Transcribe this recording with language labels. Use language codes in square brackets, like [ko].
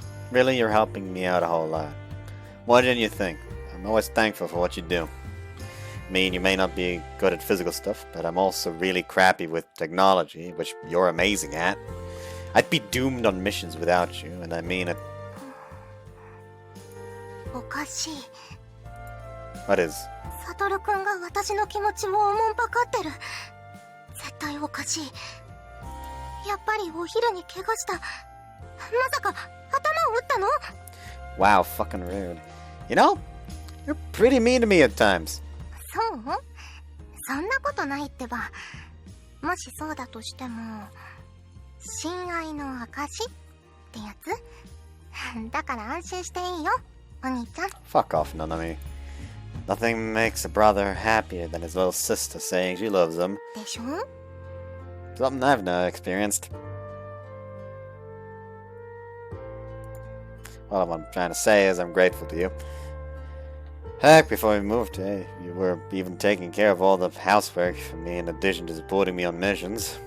[en] Really, you're helping me out a whole lot. More than you think. I'm always thankful for what you do. I mean, you may not be good at physical stuff, but I'm also really crappy with technology, which you're amazing at. I'd be doomed on missions without you, and I mean it. [ja] おかしい。 [en] What is? [ja] サトルくんが私の気持ちをおもんぱかってる。絶対おかしい。やっぱりお昼に怪我した。まさか頭を打ったの？ [en] Wow, fucking rude. You know, you're pretty mean to me at times. [ja] そう？そんなことないってば。もしそうだとしても、親愛の証ってやつ？だから安心していいよ、お兄ちゃん。 [en] Fuck off, Nanami. Nothing makes a brother happier than his little sister saying she loves him. [ja] でしょ？ [en] Something I've never experienced. Well, what I'm trying to say is I'm grateful to you. Heck, before we moved here, you were even taking care of all the housework for me in addition to supporting me on missions.